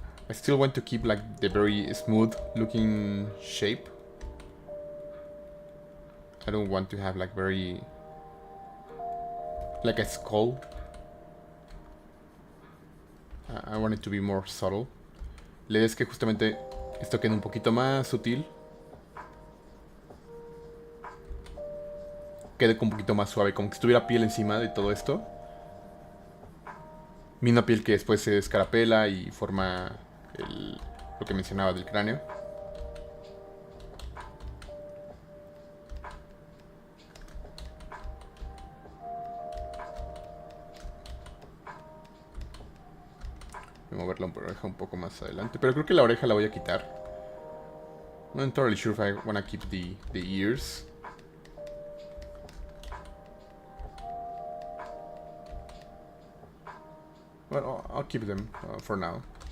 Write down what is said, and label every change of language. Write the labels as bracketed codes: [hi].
[en] I still want to keep like the very smooth looking shape. I don't want to have like very like a skull. I want it to be more subtle. [es] La idea es que justamente esto quede un poquito más sutil. Quede un poquito más suave, como que estuviera piel encima de todo esto. Misma piel que después se descarapela y forma lo que mencionaba del cráneo. Voy a mover la oreja un poco más adelante, pero creo que la oreja la voy a quitar. [en] Not entirely sure if I want to keep the ears. Well, I'll keep them for now.